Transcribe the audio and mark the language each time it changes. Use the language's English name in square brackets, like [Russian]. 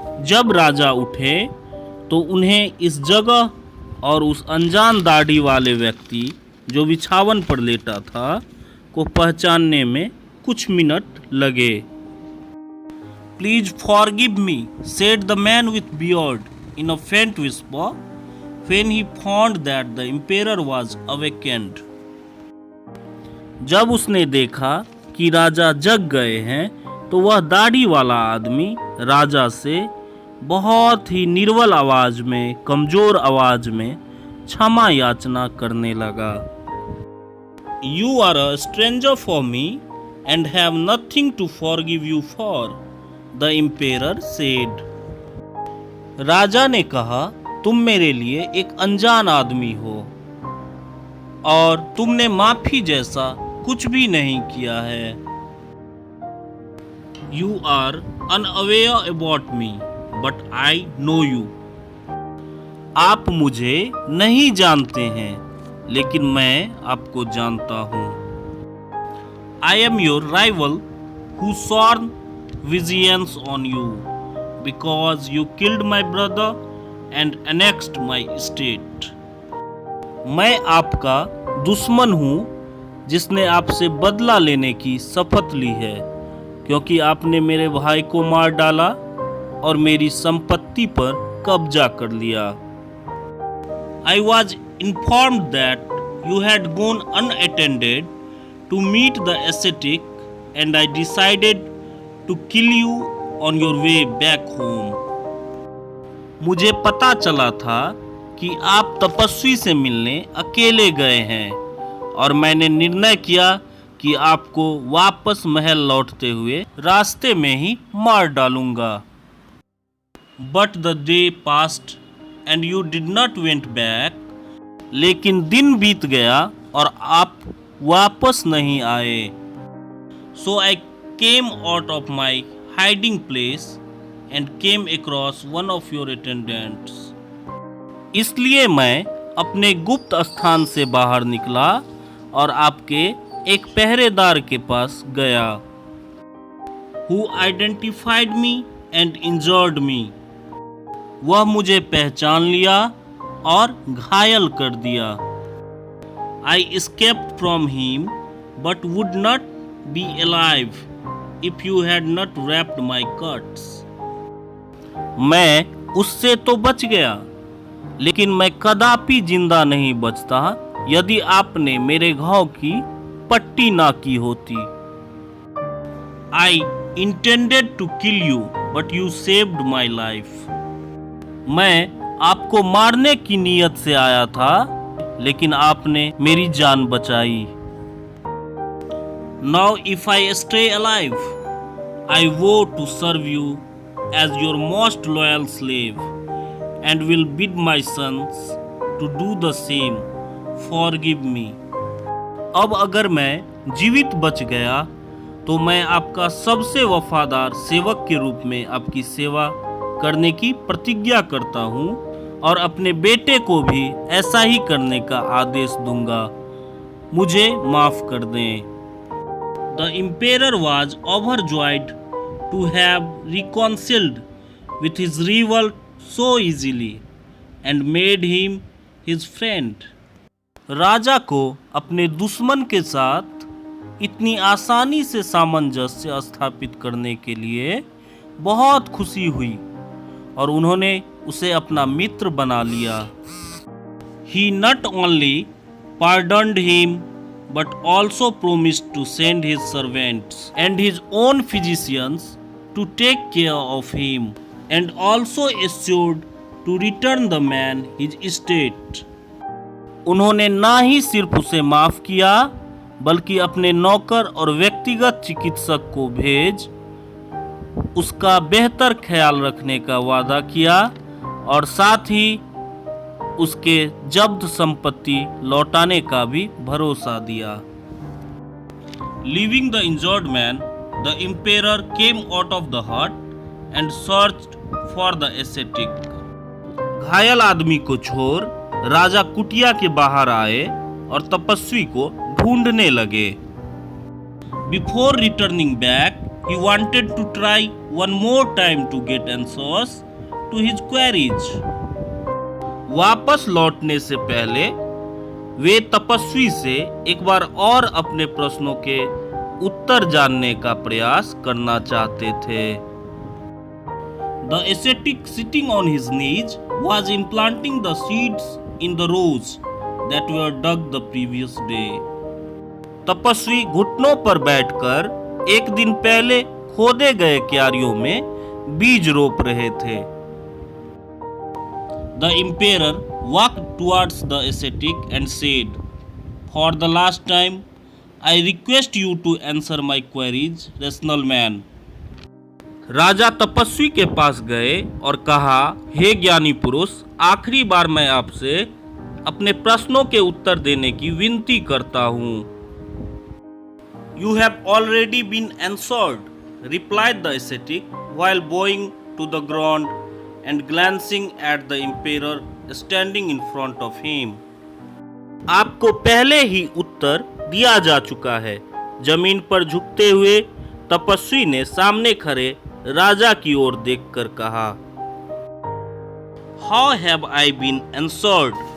[Hindi] जब राजा उठे तो उन्हें इस जगह और उस अनजान दाढ़ी वाले व्यक्ति जो बिछावन पर लेटा था को पहचानने में कुछ मिनट लगे. [English] Please forgive me, said the man with beard in a faint whisper when he found that the emperor was awakened. [Hindi] जब उसने देखा कि राजा जग गए हैं तो वह दाढ़ी वाला आदमी राजा से बहुत ही निर्बल आवाज में, कमजोर आवाज में क्षमा याचना करने लगा. [English] You are a stranger for me and have nothing to forgive you for, the emperor said. [Hindi] राजा ने कहा, तुम मेरे लिए एक अनजान आदमी हो और तुमने माफी जैसा कुछ भी नहीं किया है. [English] You are unaware about me, but I know you. [Hindi] आप मुझे नहीं जानते हैं, लेकिन मैं आपको जानता हूँ. [English] I am your rival who sworn vengeance on you because you killed my brother and annexed my estate. [Hindi] मैं आपका दुश्मन हूँ जिसने आपसे बदला लेने की शपथ ली है, क्योंकि आपने मेरे भाई को मार डाला और मेरी संपत्ति पर कब्जा कर लिया. [English] I was informed that you had gone unattended to meet the ascetic, and I decided to kill you on your way back home. [Hindi] मुझे पता चला था कि आप तपस्वी से मिलने अकेले गए हैं और मैंने निर्णय किया कि आपको वापस महल लौटते हुए रास्ते में ही मार डालूंगा. [English] But the day passed and you did not went back. [Hindi] लेकिन दिन बीत गया और आप वापस नहीं आए. [English] So I came out of my hiding place and came across one of your attendants. [Hindi] इसलिए मैं अपने गुप्त स्थान से बाहर निकला और आपके एक पहरेदार के पास गया. [English] Who identified me and injured me. [Hindi] वह मुझे पहचान लिया और घायल कर दिया. [English] I escaped from him but would not be alive if you had not wrapped my cuts. [Hindi] मैं उससे तो बच गया, लेकिन मैं कदापि जिंदा नहीं बचता यदि आपने मेरे घाव की पट्टी ना की होती. [English] I intended to kill you, but you saved my life. [Hindi] मैं आपको मारने की नीयत से आया था, लेकिन आपने मेरी जान बचाई. [English] Now if I stay alive, I vow to serve you as your most loyal slave and will bid my sons to do the same. Forgive me. [Hindi] अब अगर मैं जीवित बच गया तो मैं आपका सबसे वफादार सेवक के रूप में आपकी सेवा करने की प्रतिज्ञा करता हूँ और अपने बेटे को भी ऐसा ही करने का आदेश दूंगा. मुझे माफ कर दें. [English] The emperor was overjoyed to have reconciled with his rival so easily and made him his friend. [Hindi] राजा को अपने दुश्मन के साथ इतनी आसानी से सामंजस्य स्थापित करने के लिए बहुत खुशी हुई और उन्होंने उसे अपना मित्र बना लिया. [English] He not only pardoned him but also promised to send his servants and his own physicians to take care of him and also assured to return the man his estate. [Hindi] उन्होंने ना ही सिर्फ उसे माफ किया बल्कि अपने नौकर और व्यक्तिगत चिकित्सक को भेज उसका बेहतर ख्याल रखने का वादा किया और साथ ही उसके जब्त संपत्ति लौटाने का भी भरोसा दिया. [English] Leaving the injured man, the emperor came out of the hut and searched for the ascetic. [Hindi] घायल आदमी को छोड़ राजा कुटिया के बाहर आए और तपस्वी को ढूंढने लगे. [English] Before returning back, he wanted to try one more time to get answers to his queries. [Hindi] वापस लौटने से पहले वे तपस्वी से एक बार और अपने प्रश्नों के उत्तर जानने का प्रयास करना चाहते थे. [English] The ascetic sitting on his knees was implanting the seeds in the rows that were dug the previous day. [Hindi] तपस्वी घुटनों पर बैठकर एक दिन पहले खोदे गए क्यारियों में बीज रोप रहे थे. [English] The emperor walked towards the ascetic and said, "For the last time, I request you to answer my queries, rational man." [Hindi] राजा तपस्वी के पास गए और कहा, हे ज्ञानी पुरुष, आखिरी बार मैं आपसे अपने प्रश्नों के उत्तर देने की विनती करता हूँ. [English] You have already been answered, replied the ascetic while bowing to the ground and glancing at the emperor standing in front of him. [Hindi] आपको पहले ही उत्तर दिया जा चुका है. जमीन पर झुकते हुए तपस्वी ने सामने खड़े राजा की ओर देखकर कहा, [English] How have I been answered?